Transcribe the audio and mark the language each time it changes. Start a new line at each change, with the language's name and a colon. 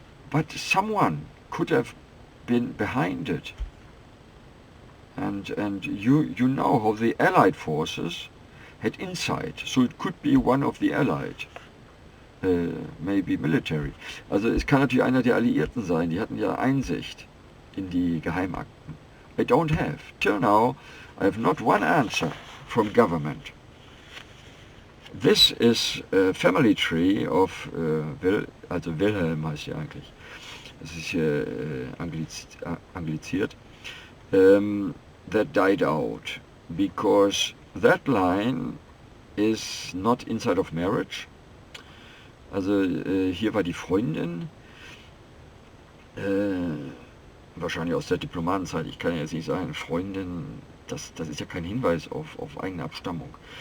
English: But someone could have been behind it. And you know how the Allied forces had insight, so it could be one of the Allied, maybe military.
German: Also es kann natürlich einer der Alliierten sein, die hatten ja Einsicht in die Geheimakten.
English: I don't have. Till now, I have not one answer from government. This is a family tree of
German: also Wilhelm heißt sie eigentlich. Das ist hier angliziert.
English: That died out because that line is not inside of marriage.
German: Also hier war die Freundin, wahrscheinlich aus der Diplomatenzeit, ich kann ja jetzt nicht sagen, Freundin, das ist ja kein Hinweis auf eigene Abstammung.